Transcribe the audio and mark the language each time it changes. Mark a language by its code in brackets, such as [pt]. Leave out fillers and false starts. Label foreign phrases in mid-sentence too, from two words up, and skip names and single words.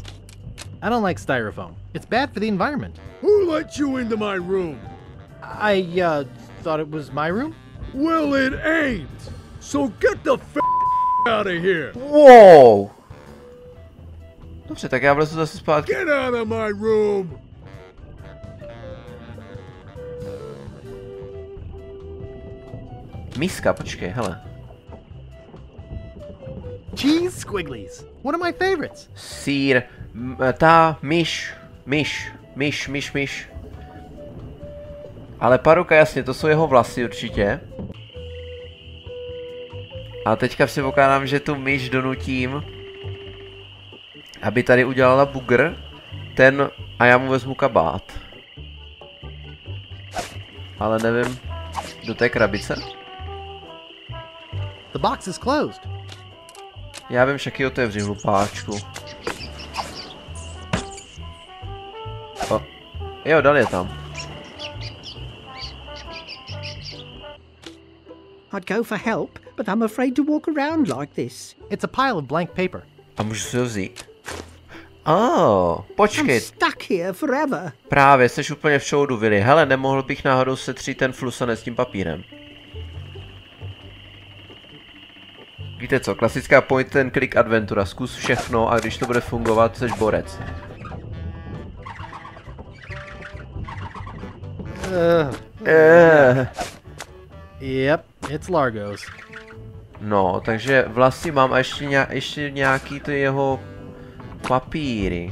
[en] I don't like styrofoam. It's bad for the environment. Who let you into my room? I, thought it was my room? Well, it ain't. So get the f*** out of here. Wow. [cs] Dobře, tak já vlezu zase zpátky. [en] Get out of my room. [cs] Miska, počkej, hele. [en] Cheese squigglies. One of my favorites. [cs] Sýr, myš. Ale Paruka, jasně, to jsou jeho vlasy určitě. A teďka si pokládám, že tu myš donutím, aby tady udělala bugr, a já mu vezmu kabát. Ale nevím, do té krabice? [en] The box is closed. [cs] Já vím, však ji otevři, hlupáčku. Jo, dal je tam. [en] I'd go for help, but I'm afraid to walk around like this. It's a pile of blank paper. [cs] A můžu si ho vzít? Počkej. [en] I'm stuck here forever. [cs] Právě, jsi úplně v šoudu, Willy. Hele, nemohl bych náhodou setřít ten flusanec s tím papírem. Víte co, klasická [en] point and click [cs] adventura. Zkus všechno a když to bude fungovat, jsi borec. [en] Yep, it's Largo's. [cs] No, takže vlasy mám a ještě nějaký ty jeho papíry.